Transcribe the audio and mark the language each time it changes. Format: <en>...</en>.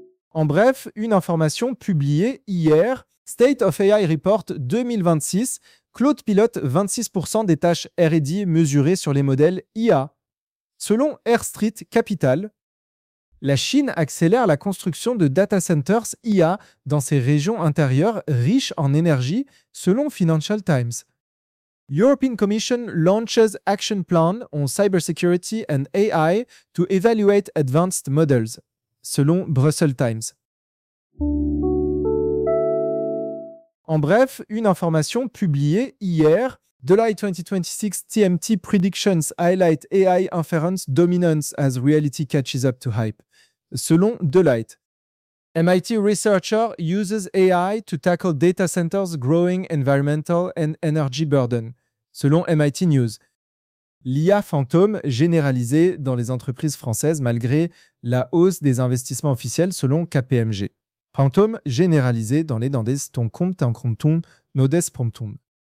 <fr>En bref, une information publiée hier, State of AI Report 2026, Claude pilote 26% des tâches R&D mesurées sur les modèles IA. Selon AirStreet Capital, la Chine accélère la construction de data centers IA dans ses régions intérieures riches en énergie, selon Financial Times.</fr> <en>European Commission launches action plan on cybersecurity and AI to evaluate advanced models.</en> <fr>Selon Brussels Times. En bref, une information publiée hier,</fr> <en>July 2026 TMT Predictions Highlight AI Inference Dominance as Reality Catches Up to Hype.</en> <fr>Selon Deloitte.</fr> <en>MIT researcher uses AI to tackle data centers' growing environmental and energy burden.</en> <fr>Selon MIT News. L'IA fantôme généralisée dans les entreprises françaises malgré la hausse des investissements officiels selon KPMG. Fantôme généralisée dans les dandes ton compte en compte nodes promptum.</fr>